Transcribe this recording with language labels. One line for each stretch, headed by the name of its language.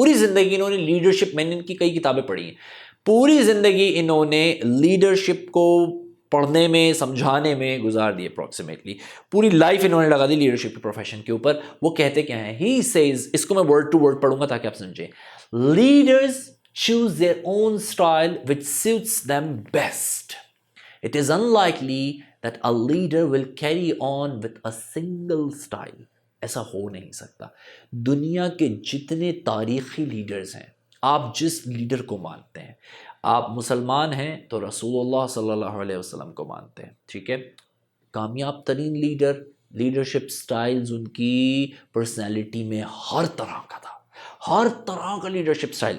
Urdu: پوری زندگی انہوں نے لیڈرشپ، میں نے ان کی کئی کتابیں پڑھی ہیں، پوری زندگی انہوں نے لیڈرشپ کو پڑھنے میں، سمجھانے میں گزار دی. اپروکسیمیٹلی پوری لائف انہوں نے لگا دی لیڈرشپ کے پروفیشن کے اوپر. وہ کہتے کیا ہیں،
English: he says,
Urdu: اس کو میں ورڈ ٹو ورڈ پڑھوں گا تاکہ آپ سمجھیں.
English: Leaders choose their own style which suits them best. It is unlikely that a leader will carry on with a single style.
Urdu: ایسا ہو نہیں سکتا. دنیا کے جتنے تاریخی لیڈرز ہیں، آپ جس لیڈر کو مانتے ہیں، آپ مسلمان ہیں تو رسول اللہ صلی اللہ علیہ وسلم کو مانتے ہیں. ٹھیک ہے. کامیاب ترین لیڈرشپ سٹائلز ان کی پرسنالٹی میں ہر طرح کا تھا، ہر طرح کا لیڈرشپ سٹائل.